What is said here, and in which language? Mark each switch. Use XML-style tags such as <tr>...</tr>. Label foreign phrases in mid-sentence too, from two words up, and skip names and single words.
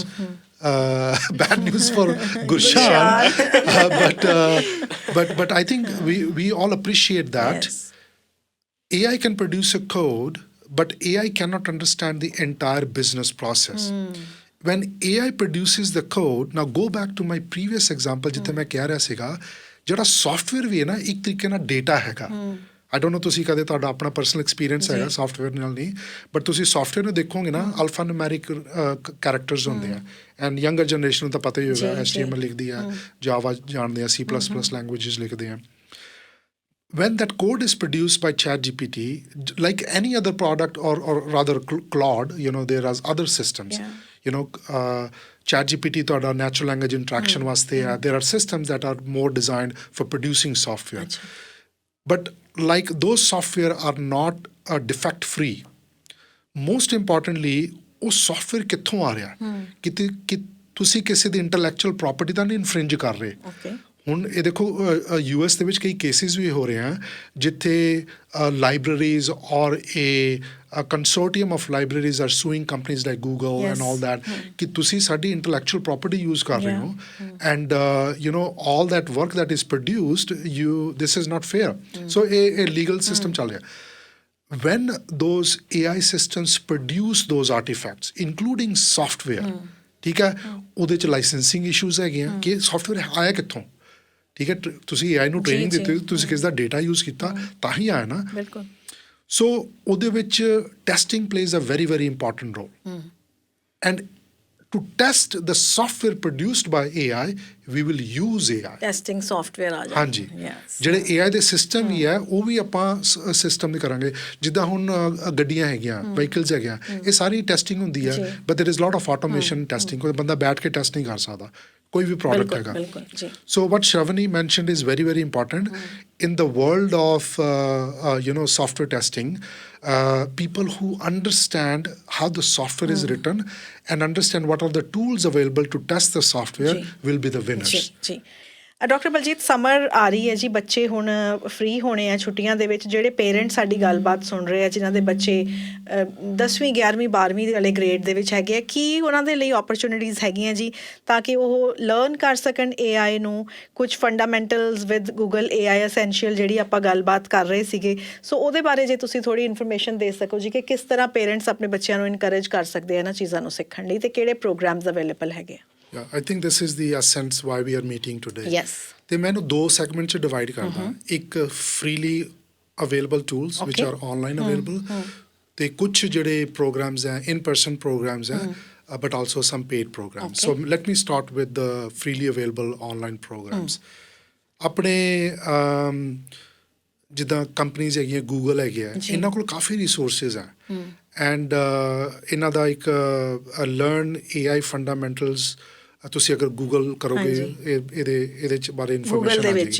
<en>Bad news for Gurshan. But I think we all appreciate that. Yes. AI can produce a code, but AI cannot understand the entire business process. When AI produces the code, now go back to my previous example,</en> <pa>ਜਿੱਥੇ ਮੈਂ ਕਹਿ ਰਿਹਾ ਸੀਗਾ, ਜਿਹੜਾ software ਵੀ ਹੈ ਨਾ ਇੱਕ ਤਰੀਕੇ ਨਾਲ data ਹੈਗਾ.</pa> <en>I don't know</en> <pa>ਤੁਸੀਂ ਕਦੇ ਤੁਹਾਡਾ ਆਪਣਾ</pa> <en>personal experience</en> <pa>ਹੈਗਾ ਸੌਫਟਵੇਅਰ ਨਾਲ ਨਹੀਂ, ਬਟ ਤੁਸੀਂ ਸੌਫਟਵੇਅਰ ਨੂੰ ਦੇਖੋਗੇ ਨਾ</pa> <en>alpha numeric characters</en> <pa>ਹੁੰਦੇ ਆ,</pa> <en>and younger generation</en> <pa>ਨੂੰ ਤਾਂ ਪਤਾ ਹੀ ਹੋਗਾ, HTML ਲਿਖਦੀ ਆ, ਜਾਵਾ ਜਾਣਦੇ ਆ, C++ ਲੈਂਗੁਏਜਸ ਲਿਖਦੇ ਆ.</pa> <en>When that code is produced by ChatGPT, like any other product or rather Claude, there are other systems.</en> <pa>ChatGPT ਤੁਹਾਡਾ</pa> <en>natural language interaction</en> <pa>ਵਾਸਤੇ ਆ.</pa> <en>There are systems that are more designed for producing software. But like those software are not defect free. Most importantly,</en> <pa>ਉਹ software ਕਿੱਥੋਂ ਆ ਰਿਹਾ? ਕਿ ਤੁਸੀਂ ਕਿਸੇ ਦੀ</pa> <en>intellectual property</en> <pa>ਤਾਂ ਨਹੀਂ infringe ਕਰ ਰਹੇ. ਹੁਣ ਇਹ ਦੇਖੋ US ਦੇ ਵਿੱਚ ਕਈ ਕੇਸਿਸ ਵੀ ਹੋ ਰਹੇ ਆ ਜਿੱਥੇ ਲਾਇਬ੍ਰੇਰੀਜ਼ ਔਰ</pa> <en>consortium of libraries are suing companies like Google and all that</en> <pa>ਕਿ ਤੁਸੀਂ ਸਾਡੀ</pa> <en>intellectual property use</en> <pa>ਕਰ ਰਹੇ ਹੋ</pa> <en>and all that work that is produced this is not fair. So a legal system</en> <pa>ਚੱਲ ਰਿਹਾ.</pa> <en>When those AI systems produce those artifacts including software,</en> <pa>ਠੀਕ ਹੈ, ਉਹਦੇ ਚ</pa> <en>licensing issues</en> <pa>ਹੈਗੇ ਆ ਕਿ ਸੌਫਟਵੇਅਰ ਆਇਆ ਕਿੱਥੋਂ, ਠੀਕ ਹੈ, ਤੁਸੀਂ AI ਨੂੰ ਟ੍ਰੇਨਿੰਗ ਦਿੱਤੀ, ਤੁਸੀਂ ਕਿਸ ਦਾ</pa> <en>data use</en> <pa>ਕੀਤਾ ਤਾਂ ਹੀ ਆਇਆ ਨਾ. ਬਿਲਕੁਲ.</pa> <en>ਸੋ</en> <pa>ਉਹਦੇ ਵਿੱਚ</pa> <en>testing plays a very very important role and to test the software produced by AI, we will use AI. testing software</en> <pa>ਆ ਜਾਂਦਾ. ਹਾਂਜੀ, ਜਿਹੜੇ AI ਦੇ ਸਿਸਟਮ ਹੀ ਹੈ ਉਹ ਵੀ ਆਪਾਂ ਸਿਸਟਮ ਵੀ ਕਰਾਂਗੇ. ਜਿੱਦਾਂ ਹੁਣ ਗੱਡੀਆਂ ਹੈਗੀਆਂ, ਵਹੀਕਲਸ ਹੈਗੀਆਂ, ਇਹ ਸਾਰੀ ਟੈਸਟਿੰਗ ਹੁੰਦੀ ਹੈ,</pa> <en>but there is lot of automation testing.</en> <pa>ਕੋਈ ਬੰਦਾ ਬੈਠ ਕੇ ਟੈਸਟ ਨਹੀਂ ਕਰ ਸਕਦਾ ਕੋਈ ਵੀ ਪ੍ਰੋਡਕਟ ਹੈਗਾ.</pa> <en>So what Sravani mentioned is very very important. In the world of software testing, people who understand how the software is written and understand what are the tools available to test the software will be the winners.</en> <pa>जी. ਡਾਕਟਰ ਬਲਜੀਤ ਸਮਰ ਆ ਰਹੀ ਹੈ ਜੀ, ਬੱਚੇ ਹੁਣ ਫ੍ਰੀ ਹੋਣੇ ਆ ਛੁੱਟੀਆਂ ਦੇ ਵਿੱਚ। ਜਿਹੜੇ ਪੇਰੈਂਟਸ ਸਾਡੀ ਗੱਲਬਾਤ ਸੁਣ ਰਹੇ ਆ ਜਿਨ੍ਹਾਂ ਦੇ ਬੱਚੇ 10ਵੀਂ 11ਵੀਂ 12ਵੀਂ ਵਾਲੇ ਗ੍ਰੇਡ ਦੇ ਵਿੱਚ ਹੈਗੇ ਆ, ਕੀ ਉਹਨਾਂ ਦੇ ਲਈ ਓਪਰਚੁਨਿਟੀਜ਼ ਹੈਗੀਆਂ ਜੀ ਤਾਂ ਕਿ ਉਹ ਲਰਨ ਕਰ ਸਕਣ AI ਨੂੰ? ਕੁਝ</pa> <en>fundamentals with Google AI Essential</en> <pa>ਜਿਹੜੀ ਆਪਾਂ ਗੱਲਬਾਤ ਕਰ ਰਹੇ ਸੀਗੇ, ਸੋ ਉਹਦੇ ਬਾਰੇ ਜੇ ਤੁਸੀਂ ਥੋੜ੍ਹੀ ਇਨਫੋਰਮੇਸ਼ਨ ਦੇ ਸਕੋ ਜੀ ਕਿ ਕਿਸ ਤਰ੍ਹਾਂ ਪੇਰੈਂਟਸ ਆਪਣੇ ਬੱਚਿਆਂ ਨੂੰ ਇਨਕਰੇਜ ਕਰ ਸਕਦੇ ਆ ਇਹਨਾਂ ਚੀਜ਼ਾਂ ਨੂੰ ਸਿੱਖਣ ਲਈ, ਤੇ ਕਿਹੜੇ</pa> <en>programs available</en> <pa>ਹੈਗੇ ਆ?</pa> <en>Yeah, I think this is the essence why we are meeting today. Yes.</en> <pa>ਤੇ ਮੈਂ ਇਹਨੂੰ 2 ਸੈਗਮੈਂਟ 'ਚ ਡਿਵਾਈਡ ਕਰਦਾ। ਇੱਕ</pa> <en>freely available tools which are online available,</en> <pa>ਤੇ ਕੁਝ ਜਿਹੜੇ ਪ੍ਰੋਗਰਾਮਸ ਹੈ</pa> <en>in person programs</en> <pa>ਹੈ,</pa> <en>but also some paid programs. So let me start with the freely available online programs.</en> <pa>ਆਪਣੇ ਜਿੱਦਾਂ ਕੰਪਨੀਜ਼ ਹੈਗੀਆਂ, ਗੂਗਲ ਹੈਗੇ ਆ, ਇਹਨਾਂ ਕੋਲ ਕਾਫੀ ਰਿਸੋਰਸਿਸ ਹੈ, ਐਂਡ ਇਹਨਾਂ ਦਾ ਇੱਕ</pa> <en>Learn AI Fundamentals</en> <pa>ਤੁਸੀਂ ਅਗਰ ਗੂਗਲ ਕਰੋਗੇ ਇਹਦੇ 'ਚ ਬਾਰੇ ਇਨਫੋਰਮੇਸ਼ਨ ਆ ਜਾਏਗੀ।</pa>